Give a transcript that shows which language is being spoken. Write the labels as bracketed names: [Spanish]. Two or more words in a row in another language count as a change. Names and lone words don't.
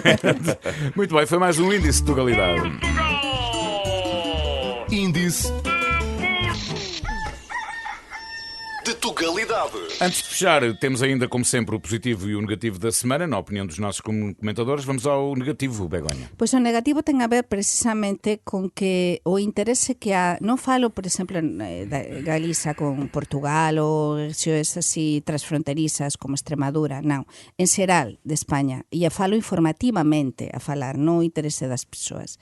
[Portuguese] Muito bem, foi mais um índice de tugalidade. Índice de tugalidade. Antes de fechar, temos ainda, como sempre, o positivo e o negativo da semana, na opinião dos nossos comentadores. Vamos ao negativo, Begonha. [Galician] Pois o negativo ten a ver precisamente con que o interese que há, non falo, por exemplo, da Galiza con Portugal ou rexións así transfronterizas como Extremadura, non, en xeral de España, e a falo informativamente a falar, non o interese das persoas.